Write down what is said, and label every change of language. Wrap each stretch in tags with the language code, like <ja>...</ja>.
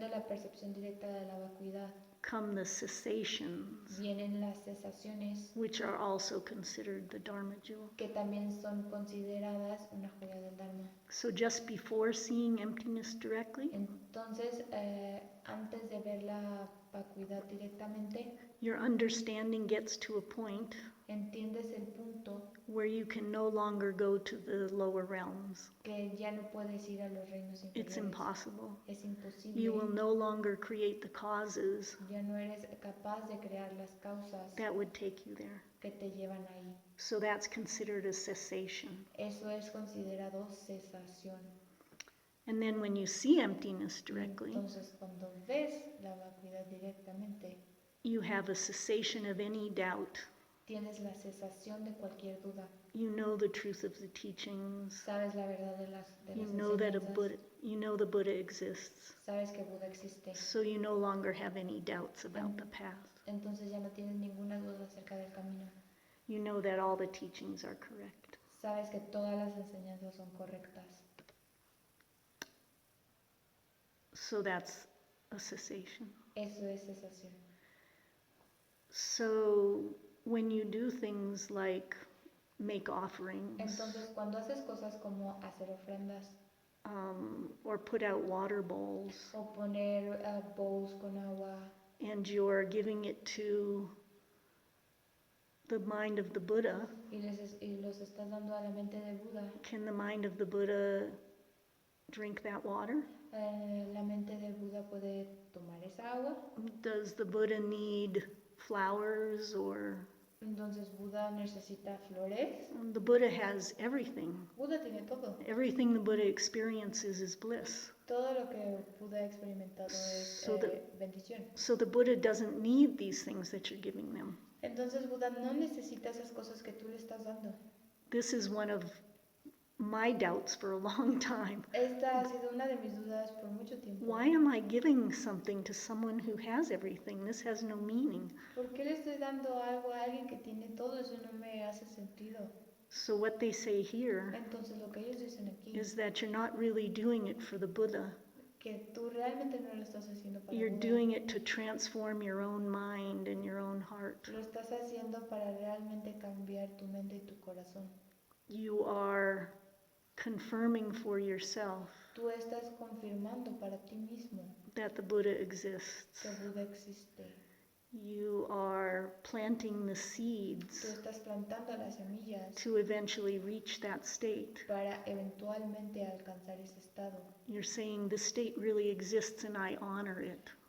<es>de la percepción directa de la vacuidad</es> <en>come the cessations,</en> <es>vienen las cesaciones</es> <en>which are also considered the Dharma jewel.</en> <es>que también son consideradas una joya del Dharma.</es> <en>So just before seeing emptiness directly,</en> <es>Entonces, antes de ver la vacuidad directamente,</es> <en>your understanding gets to a point</en> <es>entiendes el punto</es> <en>where you can no longer go to the lower realms.</en> <es>que ya no puedes ir a los reinos</es> <en>It's impossible.</en> <es>Es imposible.</es> <en>You will no longer create the causes</en> <es>Ya no eres capaz de crear las causas</es> <en>that would take you there.</en> <es>que te llevan ahí.</es> <en>So that's considered a cessation.</en> <es>Eso es considerado cesación.</es> <en>And then when you see emptiness directly,</en> <es>Entonces, cuando ves la vacuidad directamente,</es> <en>you have a cessation of any doubt.</en> <es>tienes la cesación de cualquier duda.</es> <en>You know the truth of the teachings.</en> <es>Sabes la verdad de las</es> <en>You know that</en> <es>enseñanzas.</es> <en>the Buddha exists.</en> <es>Sabes que Buda existe.</es> <en>So you no longer have any doubts about the path.</en> <es>Entonces ya no tienes ninguna duda acerca del camino.</es> <en>You know that all the teachings are correct.</en> <es>Sabes que todas las enseñanzas son correctas.</es> <en>So that's a cessation.</en> <es>Eso es cesación.</es> <en>So when you do things like make offerings</en> <es>Entonces, cuando haces cosas como hacer ofrendas</es> <en>or put out water bowls,</en> <es>o poner bowls con agua</es> <en>and you're giving it to the mind of the Buddha,</en> <es>y los estás dando a la mente de Buda,</es> <en>can the mind of the Buddha drink that water?</en> <es>la mente de Buda puede tomar esa agua.</es> <en>Does the Buddha need flowers or...</en> <es>Entonces Buda necesita flores.</es> <en>The Buddha has everything.</en> <es>Buda tiene todo.</es> <en>Everything the Buddha experiences is bliss.</en> <es>Todo lo que Buda ha experimentado es bendición.</es> <en>So the Buddha doesn't need these things that you're giving them.</en> <es>Entonces Buda no necesita esas cosas que tú le estás dando.</es> <en>This is one of my doubts for a long time.</en> <es>Esta ha sido una de mis dudas por mucho tiempo.</es> <en>Why am I giving something to someone who has everything? This has no meaning.</en> <es>¿Por qué le estoy dando algo a alguien que tiene todo? Eso no me hace sentido.</es> <en>So what they say here</en> <es>Entonces lo que ellos dicen aquí</es> <en>is that you're not really doing it for the Buddha.</en> <es>que tú realmente no lo estás haciendo para</es> <en>You're</en> <es>Buda.</es> <en>doing it to transform your own mind and your own heart.</en> <es>Lo estás haciendo para realmente cambiar tu mente y tu corazón.</es> <en>You are confirming for yourself</en> <es>Tú estás confirmando para ti mismo</es> <en>that the Buddha exists.</en> <es>que Buda existe.</es> <en>You are planting the</en> <es>Tú</es> <en>seeds</en> <es>estás plantando las semillas</es> <en>to eventually reach that state.</en> <es>para eventualmente alcanzar ese estado.</es> <en>You're saying the state really exists and I honor it.</en>